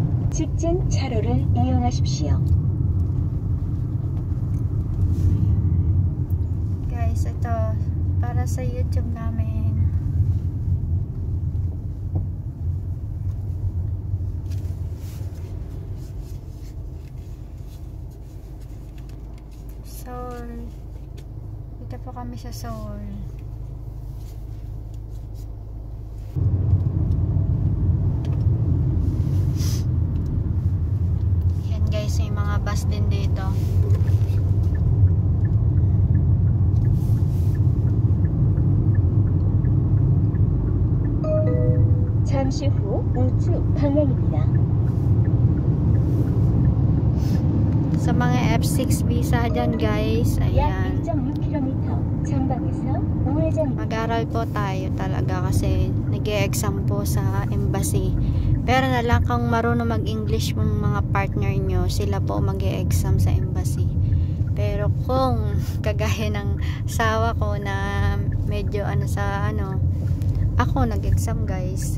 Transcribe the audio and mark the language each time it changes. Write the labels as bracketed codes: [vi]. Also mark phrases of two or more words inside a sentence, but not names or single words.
[ko] 직진 차로를 이용하십시오. [tl] Guys, ito para sa YouTube namin. Seoul. Dito po kami sa Seoul. Yan guys, may mga bus din dito. [ko] 잠시 후 우측 방향입니다. [tl] Sa mga F6 visa dyan guys, ayan. [ko] 약 1.6km 전방에서 우회전입니다. [tl] Mag-aral po tayo talaga kasi nag-e-exam po sa embassy. Pero na lang kung marunong mag-English yung mga partner nyo, sila po mag-e-exam sa embassy. Pero kung kagaya ng sawa ko na medyo ako nag-exam guys.